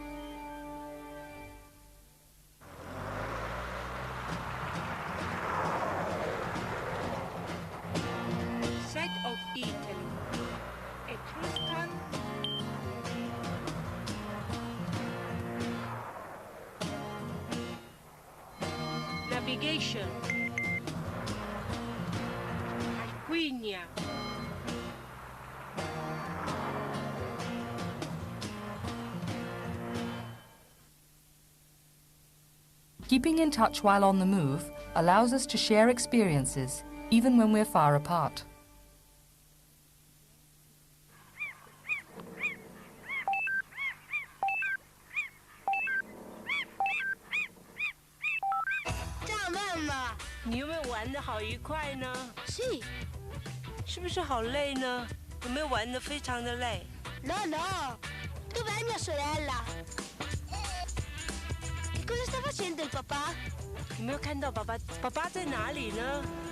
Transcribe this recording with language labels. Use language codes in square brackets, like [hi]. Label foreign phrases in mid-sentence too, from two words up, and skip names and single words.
[en] Set of Italy, Etruscan, navigation, Arquinia, Keeping in touch while on the move allows us to share experiences, even when we're far apart. [zh] 你有没有玩得好愉快呢？是不是好累呢？有没有玩得非常的累 [it] No, dove è mia sorella? Che cosa sta facendo il papà? [zh] 有没有看到爸爸？爸爸在哪里呢？